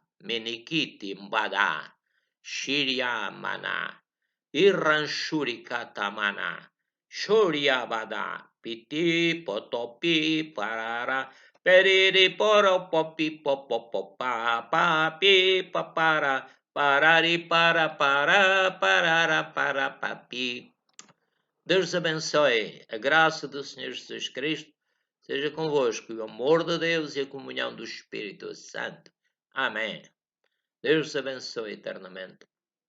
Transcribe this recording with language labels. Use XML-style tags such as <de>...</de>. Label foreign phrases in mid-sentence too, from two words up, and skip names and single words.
<pt>menikiti mbada, shiriamana, irranshurikatamana, shuriabada, piti potopi parara, periri poro popi popopopa, papi papara, parari para parara para papi. Deus abençoe. A graça do Senhor Jesus Cristo seja convosco, e o amor de Deus e a comunhão do Espírito Santo. Amém. Deus abençoe eternamente.</pt>